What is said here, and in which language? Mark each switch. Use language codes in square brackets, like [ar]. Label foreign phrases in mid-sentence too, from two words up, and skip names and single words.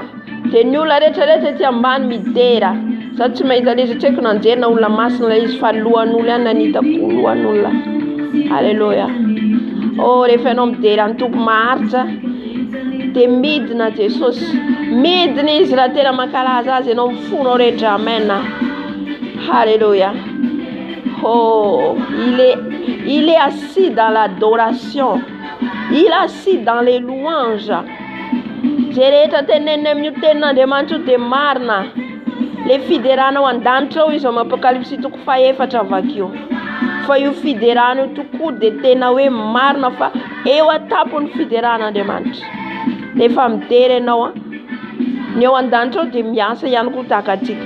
[mg] Dia ny olona rehetrarehetra ety ambany midera. Zaho tsy mahita ilay izy tsy haiko nanjerina olona masina ilay izy fa lohan'olona ihany nanitako lohan'olona. Halleluja. Oh, rehefa ianao midera ny tompo maharitra dia midina Jesosy. Midina izy raha tena mankalaza azy ianao mifonao rehetra. Amen. Halleluja. [fr] Oh, il est assis dans l'adoration. Il est assis dans les louanges. [mg] Zay rehetra tenenina amin'io tenin'Andriamanitra dia marina. Le fiderana ao an-danitra ao izy ao amin'ny Apokalipsy 4 avakio. Fa io fiderana io tokoa dia tena hoe marina fa eo an-tampon'ny fideran'Andriamanitra. Rehefa midera ianao ny ao an-danitra ao dia miasa ihany koa tahaka atsika.